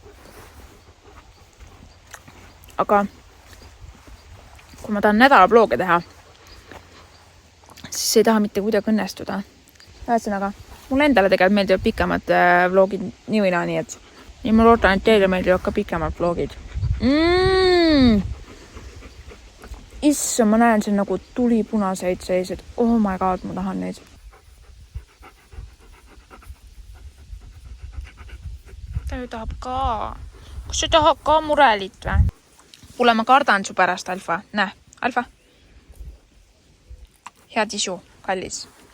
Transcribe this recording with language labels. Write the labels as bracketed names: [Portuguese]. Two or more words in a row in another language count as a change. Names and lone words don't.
[Estonian] Aga kui ma tahan nädala vloge teha, siis ei taha mitte kuidagi õnnestuda. Ühesõnaga, mulle endale tegelikult meeldivad pikemad vlogid nii või naa, nii et ja ma loodan, et teile meeldivad ka pikemad vlogid. Issa, ma näen siin nagu tulipunaseid sellised. [English] Oh my god, [Estonian] ma tahan neid. Ta ju tahab ka. Kas sa tahab ka murelit või? Kuule, ma kardan su pärast, Alfa. Näe, Alfa. Hea tisu, kallis.